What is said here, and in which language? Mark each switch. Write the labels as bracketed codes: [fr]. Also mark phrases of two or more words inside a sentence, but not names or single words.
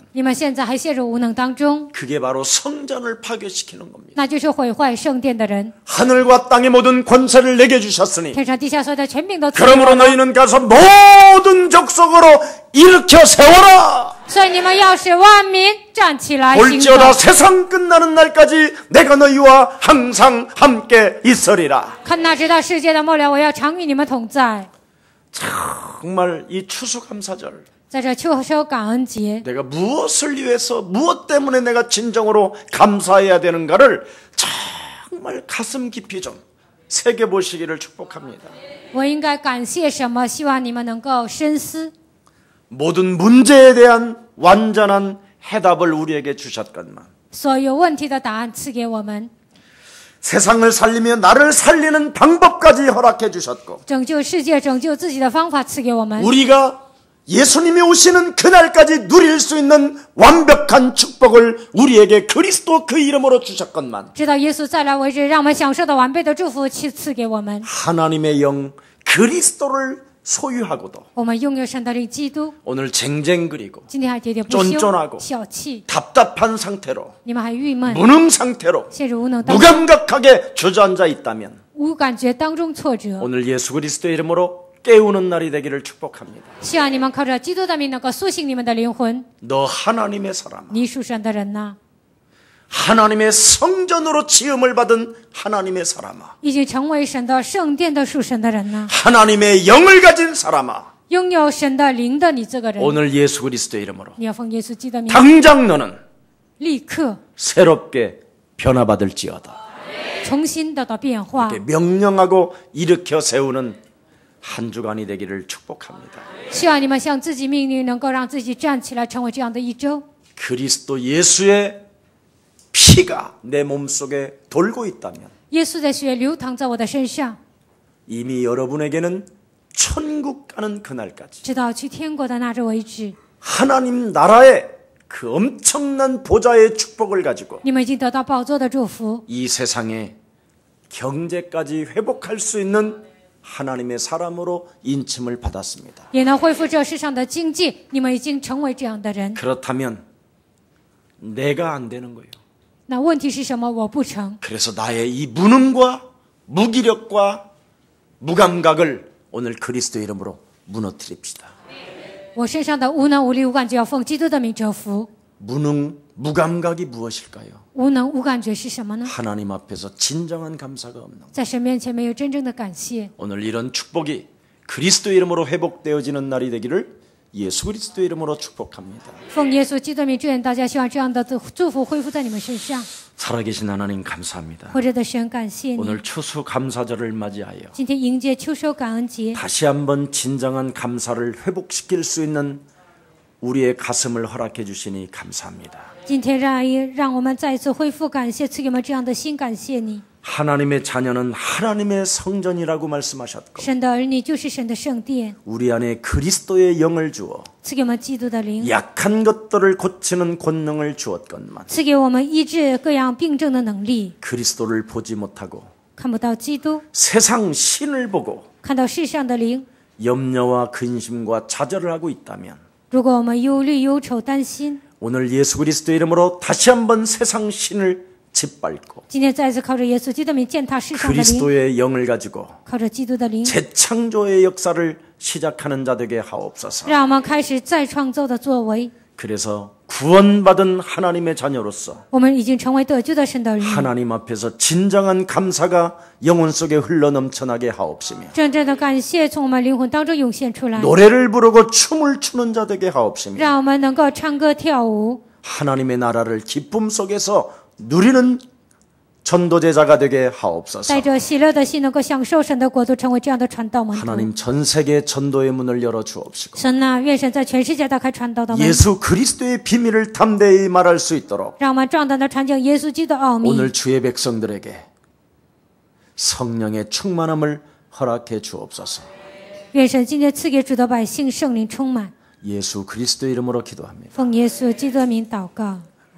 [zh] 你们现在还陷入无能当中， [ko] 그게 바로 성전을 파괴시키는 겁니다. [zh] 那就是毁坏圣殿的人。 [ko] 하늘과 땅의 모든 권세를 내게 주셨으니 [zh] 天上地下所有的权柄都赐给我 [ko] 그러므로 [zh] 们， [ko] 너희는 가서 모든 족속으로 일으켜 세워라. [zh] 所以你们要使万民站起来行 [ko] 볼지어다 [zh] 走。 [ko] 세상 끝나는 날까지 내가 너희와 항상 함께 있으리라. [zh] 看那直到世界的末了，我要常与你们同在。 [ko] 정말 이 추수감사절 [zh] 在这秋收感恩节， [ko] 내가 무엇을 위해서 무엇 때문에 내가 진정으로 감사해야 되는가를 정말 가슴 깊이 좀 새겨보시기를 축복합니다. [zh] 我应该感谢什么？希望你们能够深思。 [ko] 모든 문제에 대한 완전한 해답을 우리에게 주셨건만 [zh] 所有问题的答案赐给我们， [ko] 세상을 살리며 나를 살리는 방법까지 허락해 주셨고 [zh] 拯救世界、拯救自己的方法赐给我们， [ko] 우리가 예수님이 오시는 그날까지 누릴 수 있는 완벽한 축복을 우리에게 그리스도 그 이름으로 주셨건만 [zh] 直到耶稣再来为止，让我们享受到完备的祝福赐给我们。 [ko] 하나님의 영 그리스도를 소유하고도 [zh] 我们拥有神的灵基督， [ko] 오늘 쟁쟁그리고 [zh] 今天还喋喋不休 [ko] 쫀쫀하고 ， [zh] 小气， [ko] 답답한 상태로 [zh] 你们还郁闷， [ko] 무능 상태로 [zh] 陷入无能当中， [ko] 무감각하게 주저앉아 있다면 [zh] 无感觉当中挫折。 [ko] 오늘 예수 그리스도의 이름으로 깨우는 날이 되기를 축복합니다. [zh] 希望你们靠着基督的名能够苏醒你们的灵魂。 [ko] 너 하나님의 사람, [zh] 你属神的人呐， [ko] 하나님의 성전으로 지음을 받은 하나님의 사람아, [zh] 已经成为神的圣殿的属神的人呐， [ko] 하나님의 영을 가진 사람아, [zh] 拥有神的灵的你这个人， [ko] 오늘 예수 그리스도의 이름으로 [zh] 你要奉耶稣基督的名， [ko] 당장 너는 [zh] 立刻 [ko] 새롭게 변화받을지어다. [zh] 重新得到变化。 [ko] 이렇게 명령하고 일으켜 세우는 한 주간이 되기를 축복합니다. [zh] 希望你们向自己命令，能够让自己站起来，成为这样的一周。 [ko] 그리스도 예수의 피가 내 몸속에 돌고 있다면 [zh] 耶稣的血流淌在我的身上， [ko] 이미 여러분에게는 천국 가는 그날까지 [zh] 直到去天国的那日为止， [ko] 하나님 나라의 그 엄청난 보좌의 축복을 가지고 [zh] 你们已经得到宝座的祝福， [ko] 이 세상의 경제까지 회복할 수 있는 하나님의 사람으로 인침을 받았습니다. [zh] 也能恢复这世上的经济。你们已经成为这样的人。 [ko] 그렇다면 내가 안 되는 거예요. [zh] 那问题是什么？我不成。 [ko] 그래서 나의 이 무능과 무기력과 무감각을 오늘 그리스도 이름으로 무너뜨립시다. [zh] 我身上的无能无力无感觉要奉基督的名折服。 [ko] 무능, 무감각이 무엇일까요? [zh] 无能无感觉是什么呢？ [ko] 하나님 앞에서 진정한 감사가 없는 것. [zh] 在神面前没有真正的感谢。 [ko] 오늘 이런 축복이 그리스도의 이름으로 회복되어지는 날이 되기를 예수 그리스도의 이름으로 축복합니다. [zh] 奉耶稣基督的名，祝愿大家希望这样的祝福恢复在你们身上。 [ko] 살아계신 하나님 감사합니다. [zh] 活着的神，感谢你。 [ko] 오늘 추수 감사절을 맞이하여 [zh] 今天迎接秋收感恩节， [ko] 다시 한번 진정한 감사를 회복시킬 수 있는 우리의 가슴을 허락해 주시니 감사합니다. [zh] 今天让我们再一次恢复感谢，赐给我们这样的心，感谢你。 [ko] 하나님의 자녀는 하나님의 성전이라고 말씀하셨고 [zh] 神的儿女就是神的圣殿， [ko] 우리 안에 그리스도의 영을 주어 [zh] 赐给我们基督的灵， [ko] 약한 것들을 고치는 권능을 주었건만 [zh] 赐给我们医治各样病症的能力。 [ko] 그리스도를 보지 못하고 [zh] 看不到基督， [ko] 세상 신을 보고 [zh] 看到世上的灵。 [ko] 염려와 근심과 좌절을 하고 있다면 [zh] 如果我们忧虑、忧愁、担心， [ko] 오늘 예수 그리스도의 이름으로 다시 한번 세상 신을 짓밟고 [zh] 今天再次靠着耶稣基督的名践踏世上的灵， [ko] 그리스도의 영을 가지고 [zh] 靠着基督的灵， [ko] 재창조의 역사를 시작하는 자 되게 하옵소서. [zh] 让我们开始再创造的作为。 [ko] 그래서 구원받은 하나님의 자녀로서 [zh] 我们已经成为得救的神的儿女， [ko] 하나님 앞에서 진정한 감사가 영혼 속에 흘러넘쳐나게 하옵시며 [zh] 真正的感谢从我们灵魂当中涌现出来， [ko] 노래를 부르고 춤을 추는 자 되게 하옵시며 [zh] 让我们能够唱歌跳舞， [ko] 하나님의 나라를 기쁨 속에서 누리는 전도제자가 되게 하옵소서. [zh] 带着喜乐的心，能够享受神的国度，成为这样的传道门徒。 [ko] 하나님 전 세계 전도의 문을 열어 주옵시고 [zh] 神啊，愿神在全世界打开传道的门， [ko] 예수 그리스도의 비밀을 담대히 말할 수 있도록 [zh] 让我们壮胆的传讲耶稣基督的奥秘。 [ko] 오늘 주의 백성들에게 성령의 충만함을 허락해 주옵소서. [zh] 愿神今天赐给主的百姓圣灵充满。 [ko] 예수 그리스도 이름으로 기도합니다. [zh] 奉耶稣基督的名祷告。